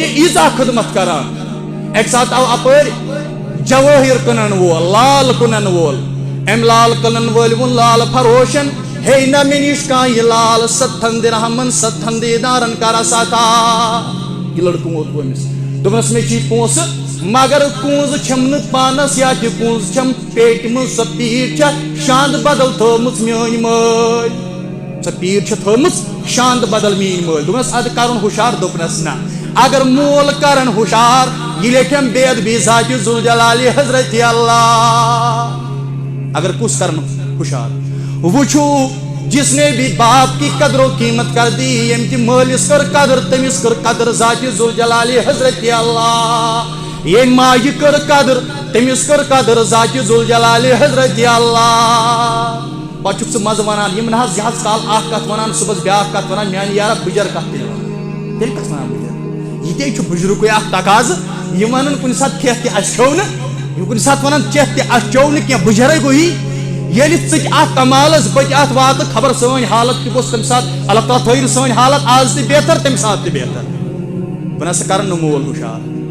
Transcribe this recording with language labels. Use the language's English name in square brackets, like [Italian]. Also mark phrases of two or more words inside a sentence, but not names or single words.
[Kashmiri] یہِ ایٖژاہ خدمت کران اکہِ ساتہٕ آو اپٲرۍ جوٲہِر کٕنن وول لال کٕنن وول أمۍ لال کٕنن وٲلۍ ووٚن لال فروشن ہے نہ مےٚ نِش کانٛہہ یہِ لال 7 درہمن 7 دینارن کرا ستا یہِ لڑکہٕ ووت أمِس دوٚپنس مےٚ چھِ پونٛسہٕ مگر کونٛزٕ چھَم نہٕ پانس یا تہِ کونٛزٕ چھَم پیٹہِ منٛز سۄ پیٖٹ چھےٚ شانٛد بدل تھٲومٕژ میٲنۍ مٲلۍ سۄ پیٖٹ چھےٚ تھٲومٕژ شانٛد بدل میٲنۍ مٲلۍ دوٚپنس ادٕ کرُن ہُشار دوٚپنس نہ اگر مول کرن ہُشار یہِ لیکھٮ۪م بے ادبی ذاتِ ذوالجلالِ حضرت اللہ اگر کُس کرن ہُشار وٕچھو [Urdu] جس نے بھی باپ کی قدر و قیمت کر دی [Kashmiri] ییٚمہِ تہِ مٲلِس کٔر قدر تٔمِس کٔر قدر ذاتِ ذوالجلالِ حضرت اللہ ییٚمہِ ماجہِ کٔر قدر تٔمِس کٔر قدر ذاتِ ذوالجلالِ حضرت اللہ پتہٕ چھُکھ ژٕ مزٕ ونان یِم نہ حظ یہِ حظ کال اکھ کتھ ونان صُبحس بیاکھ کتھ ونان میانہِ یارا بٕجر کتھ تیٚلہِ ونان تیٚلہِ کتھ ونان بٕجر یہِ تے چھُ بٕجرُکُے اکھ تقاضہٕ یِم ونان کُنہِ ساتہٕ کھٮ۪تھ تہِ اَسہِ کھیوٚو نہٕ یِم کُنہِ ساتہٕ ونان چٮ۪تھ تہِ اَسہِ چیوٚو نہٕ کینٛہہ بٕجرے گوٚو یی ییٚلہِ ژٕ تہِ اتھ کمالس بہٕ تہِ اتھ واتہٕ خبر سٲنۍ حالت تہِ گوٚژھ تمہِ ساتہٕ اللہ تعالیٰ تھٲیِن سٲنۍ حالت آز تہِ بہتر تمہِ ساتہٕ تہِ بہتر بہٕ نسا کرن نہٕ مول ہُشار